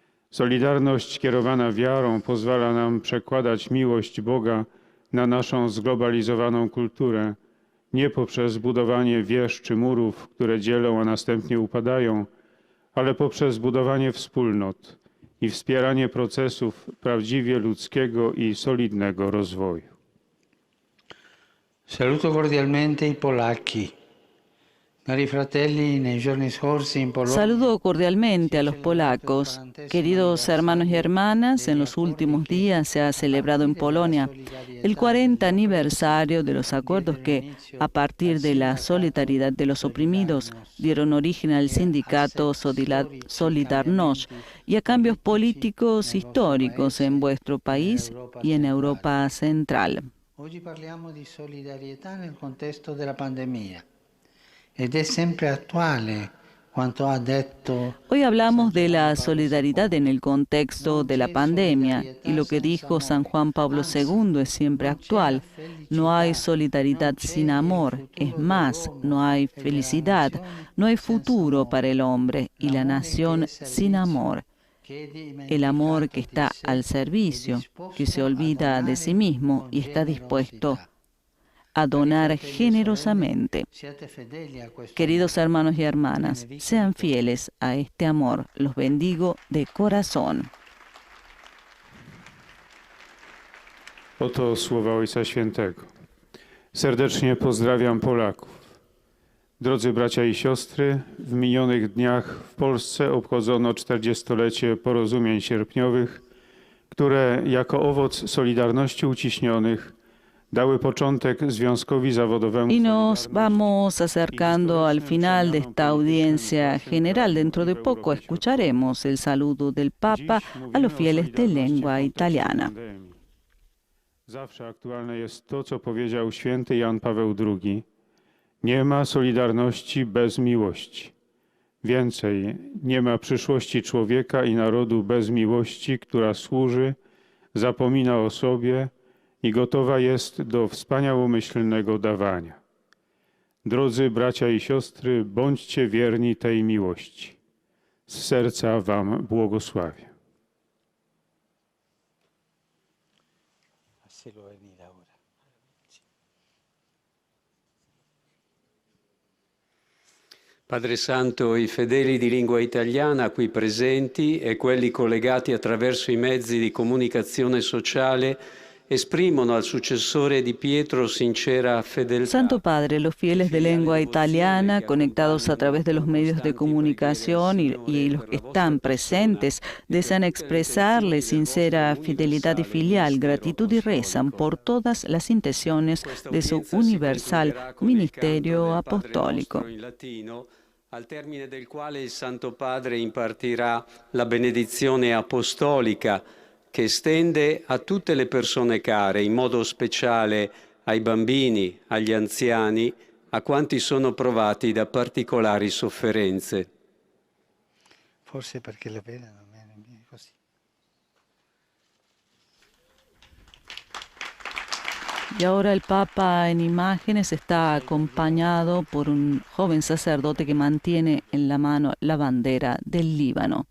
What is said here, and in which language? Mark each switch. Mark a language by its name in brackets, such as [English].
[Polish] Solidarność kierowana wiarą pozwala nam przekładać miłość Boga na naszą zglobalizowaną kulturę, nie poprzez budowanie wież czy murów, które dzielą, a następnie upadają, ale poprzez budowanie wspólnot i wspieranie procesów prawdziwie ludzkiego i solidnego rozwoju. [Italian] Saluto cordialmente i polacchi. Cari fratelli, nei giorni scorsi in Polonia. [Spanish] Saludo cordialmente a los polacos. Queridos hermanos y hermanas, en los últimos días se ha celebrado en Polonia el 40 aniversario de los acuerdos que, a partir de la solidaridad de los oprimidos, dieron origen al sindicato Solidarność y a cambios políticos históricos en vuestro país y en Europa Central. [Italian] Oggi parliamo di solidarietà nel contesto della pandemia. Ed è sempre attuale quanto ha detto. [Spanish] Hoy hablamos de la solidaridad en el contexto de la pandemia y lo que dijo San Juan Pablo II es siempre actual. No hay solidaridad sin amor, es más, no hay felicidad, no hay futuro para el hombre y la nación sin amor. El amor que está al servicio, que se olvida de sí mismo y está dispuesto a donar generosamente. Queridos hermanos y hermanas, sean fieles a este amor. Los bendigo de corazón. [Polish] Oto słowa Ojca Świętego. Serdecznie pozdrawiam Polaków. Drodzy bracia i siostry, w minionych dniach w Polsce obchodzono 40-lecie porozumień sierpniowych, które jako owoc Solidarności Uciśnionych dały początek związkowi zawodowemu. [Spanish] Y nos vamos acercando al final de esta audiencia general. Dentro de poco escucharemos el saludo del Papa a los fieles de lengua italiana. [Polish] Zawsze aktualne jest to, co powiedział święty Jan Paweł II. Nie ma solidarności bez miłości. Więcej, nie ma przyszłości człowieka i narodu bez miłości, która służy, zapomina o sobie i gotowa jest do wspaniałomyślnego dawania. Drodzy bracia i siostry, bądźcie wierni tej miłości. Z serca wam błogosławię. [Italian] Padre Santo, i fedeli di lingua italiana qui presenti e quelli collegati attraverso i mezzi di comunicazione sociale esprimono al successore di Pietro sincera fedeltà. [Spanish] Santo Padre, los fieles de lengua italiana, conectados a través de los medios de comunicación y los que están presentes, desean expresarle sincera fidelidad y filial gratitud y rezan por todas las intenciones de su universal ministerio apostólico. [Italian] Al termine del quale il Santo Padre impartirà la benedizione apostolica che estende a tutte le persone care, in modo speciale ai bambini, agli anziani, a quanti sono provati da particolari sofferenze. Forse perché la pena non è così. [Spanish] Y ahora el Papa en imágenes está acompañado por un joven sacerdote que mantiene en la mano la bandera del Líbano.